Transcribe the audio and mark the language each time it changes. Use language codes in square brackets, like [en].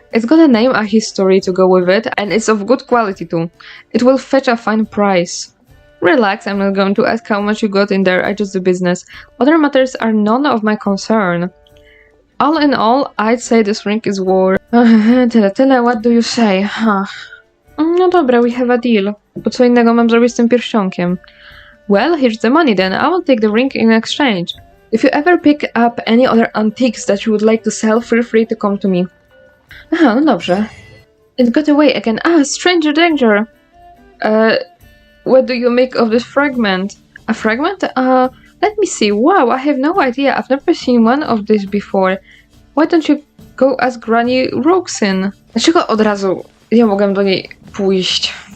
[en] It's got a name, a history to go with it, and it's of good quality too. It will fetch a fine price. Relax, I'm not going to ask how much you got in there, I just do business. Other matters are none of my concern. All in all, I'd say this ring is worth... Tyle, what do you say? [pl] No dobra, [en] we have a deal. [pl] Bo co innego mam zrobić z tym pierścionkiem? [en] Well, here's the money then. I will take the ring in exchange. If you ever pick up any other antiques that you would like to sell, feel free to come to me. [pl] Aha, no dobrze. [en] It got away again. Stranger danger! What do you make of this fragment? A fragment? Let me see. Wow, I have no idea. I've never seen one of these before. Why don't you go ask Granny Roxin? [pl] Dlaczego od razu nie mogłem do niej pójść?